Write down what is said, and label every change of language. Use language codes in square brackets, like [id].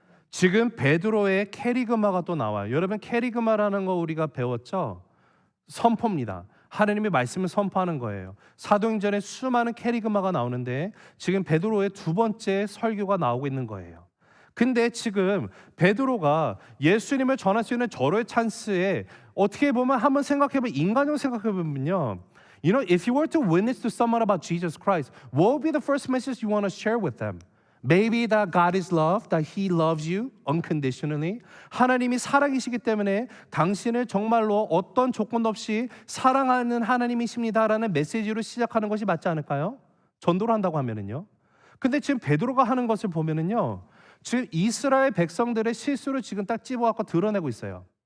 [ko] 지금 베드로의 캐리그마가 또 나와요. 여러분, 캐리그마라는 거 우리가 배웠죠? 선포입니다. 하나님의 말씀을 선포하는 거예요. 사도행전에 수많은 캐리그마가 나오는데 지금 베드로의 두 번째 설교가 나오고 있는 거예요. 근데 지금 베드로가 예수님을 전할 수 있는 절호의 찬스에 어떻게 보면 한번 생각해보면, 인간적으로 생각해보면요, [en] You know, if you were to witness to someone about Jesus Christ, what would be the first message you want to share with them? Maybe that God is love, that He loves you unconditionally. [ko] 하나님이 사랑이시기 때문에 당신을 정말로 어떤 조건 없이 사랑하는 하나님이십니다라는 메시지로 시작하는 것이 맞지 않을까요? 전도를 한다고 하면은요. 근데 지금 베드로가 하는 것을 보면은요, 지금 이스라엘 백성들의 실수를 지금 딱 집어갖고 드러내고 있어요.